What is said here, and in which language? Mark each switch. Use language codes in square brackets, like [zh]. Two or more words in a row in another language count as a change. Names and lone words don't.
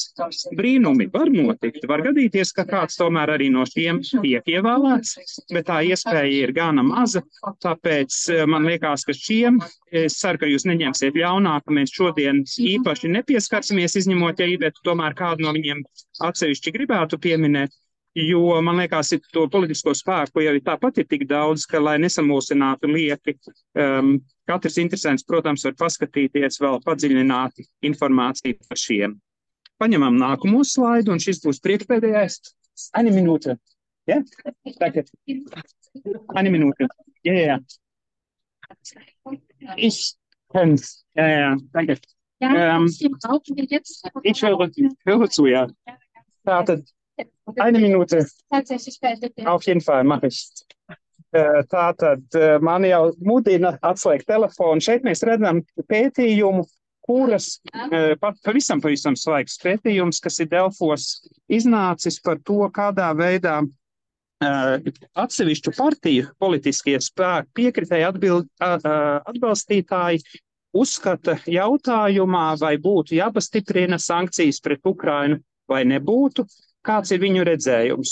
[lv] Brīnumi var notikt, var gadīties, ka kāds tomēr arī no šiem tiek ievēlēts, bet tā iespēja ir gana maza, tāpēc man liekas, ka šiem, es ceru, ka jūs neņemsiet ļaunā, ka mēs šodien īpaši nepieskarsimies, izņemot, ja Iveta tomēr kādu no viņiem atsevišķi gribētu pieminēt. Jo, man liekas, to politisko spēku jau tāpat ir tik daudz, ka, lai nesamulsinātu lieki, katrs interesants, protams, var paskatīties vēl padziļināti informāciju par šiem. Paņemam nākamo slaidu, un šis būs priekšpēdējais. [de] Eine Minūte. Ja? Danke. Eine Minūte. Ja. Ich kann's. Ja. Danke. Ich höre zu, ja. Tātad. Eine Minute. Auf jeden Fall, mache ich. [lv] Tātad man jau mudina atslēgt telefonu. Šeit mēs redzam pētījumu, kuras pavisam svaigs pētījums, kas ir Delfos iznācis par to, kādā veidā atsevišķu partiju politiskie spēki piekritēji atbalstītāji uzskata jautājumā, vai būtu jāpastiprina sankcijas pret Ukrainu vai nebūtu, kāds ir viņu redzējums.